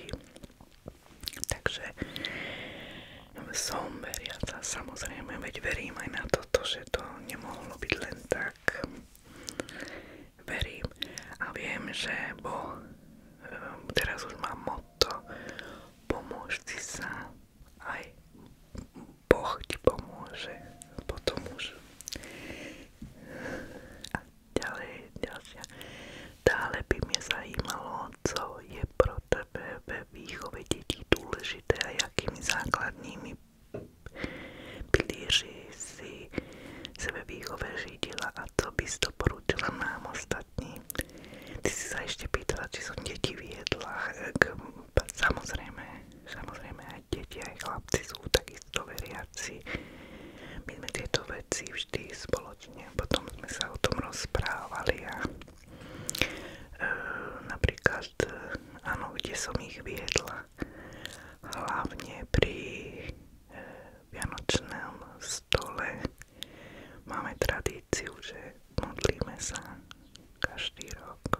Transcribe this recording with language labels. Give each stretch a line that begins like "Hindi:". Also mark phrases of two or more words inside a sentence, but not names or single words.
Slovak: Takže som veriaca, samozrejme, veď verím aj na toto, že to nemohlo byť len tak. Verím a viem, že Boh, teraz už mám motto, pomôž si sa, aj Boh ti pomôže, potom už.
Czech: A dále by mňa zajímalo, co je pro tebe ve
Slovak: výchove detí dôležité
Czech: a jakými základnými pilíři si se ve výchove řídila a co bys doporučila nám ostatní.
Slovak: Ty si sa ešte pýtala, či som deti viedla. Samozrejme aj deti, aj chlapci sú takisto veriaci. My sme tieto veci vždy spoločne, potom sme sa o tom rozprávali a napríklad, áno, kde som ich viedla, hlavne pri vianočnom stole máme tradíciu, že modlíme sa každý rok.